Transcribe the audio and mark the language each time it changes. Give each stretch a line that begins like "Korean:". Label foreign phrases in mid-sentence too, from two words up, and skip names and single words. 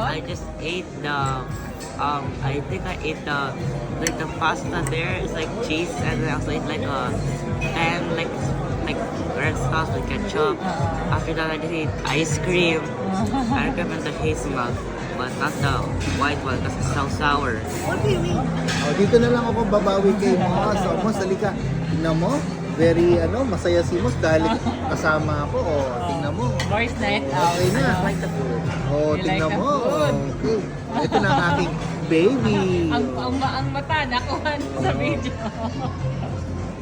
English: I just ate I think I ate the pasta there. It's like cheese, and then I also ate like red sauce with ketchup. After that, I just ate ice cream. I recommend the hazelnut, but not the white one because it's so sour. What do you mean?
Filipino: O, dito na lang ako babawi kay Mos. O, Mos, halika. Tingnan mo. Very, masaya si Mos dahil kasama ako. O, tingnan mo.
English: Boys night Okay out.
Filipino: na.
English: I like the food.
Filipino: O,
English: You
Filipino: tingnan
English: like the
Filipino: mo.
English: food?
Filipino: Okay. Ito na ang aking baby. Ang mata, nakuha sa video.